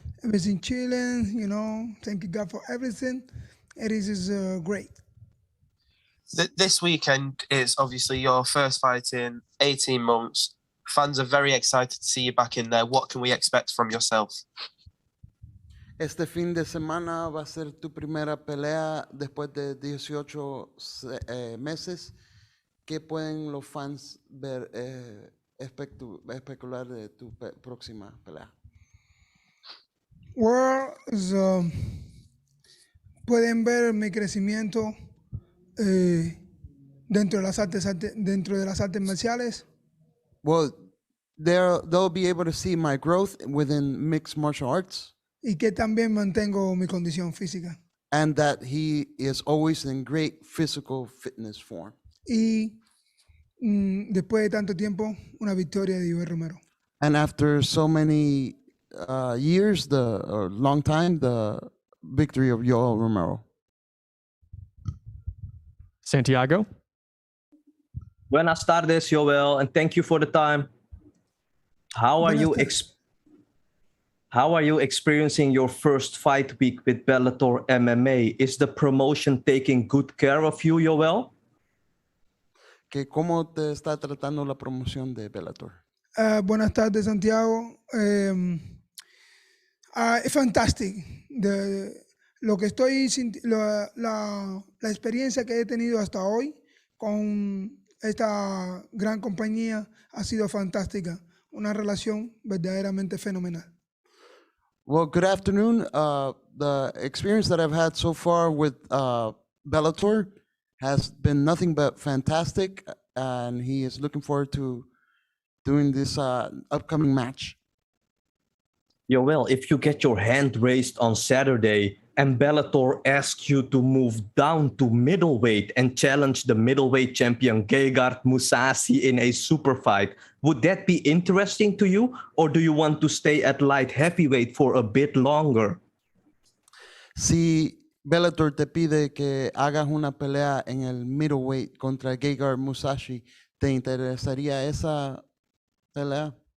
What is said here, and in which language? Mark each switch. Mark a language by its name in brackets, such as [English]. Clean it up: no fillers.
[English] Everything chilling, you know. Thank you, God, for everything. It is great. This weekend is obviously your first fight in 18 months. Fans are very excited to see you back in there. What can we expect from yourself? [Spanish] Este fin de semana va a ser tu primera pelea después de 18 meses. ¿Qué pueden los fans ver, especular de tu próxima pelea? Well, pueden ver mi crecimiento dentro de las artes marciales. [English] Well, they'll be able to see my growth within mixed martial arts. [Spanish] Y que también mantengo mi condición física. [English] And that he is always in great physical fitness form. [Spanish] Y después de tanto tiempo, una victoria de Yoel Romero. [English] And after so many years, long time, the victory of Yoel Romero. Santiago. [Spanish] Buenas tardes, [English] Yoel, and thank you for the time. How are you experiencing your first fight week with Bellator MMA? Is the promotion taking good care of you, Yoel? [Spanish] ¿Cómo te está tratando la promoción de Bellator? Buenas tardes, Santiago. Es fantástico. Lo que estoy la experiencia que he tenido hasta hoy con esta gran compañía ha sido fantástica. Una relación verdaderamente fenomenal. [English] Well, good afternoon. The experience that I've had so far with Bellator has been nothing but fantastic, and he is looking forward to doing this upcoming match. Yoel, if you get your hand raised on Saturday and Bellator asks you to move down to middleweight and challenge the middleweight champion Gegard Mousasi in a super fight, would that be interesting to you, or do you want to stay at light heavyweight for a bit longer? [Spanish] Si Bellator te pide que hagas una pelea en el middleweight contra Gegard Mousasi, ¿te interesaría esa pelea?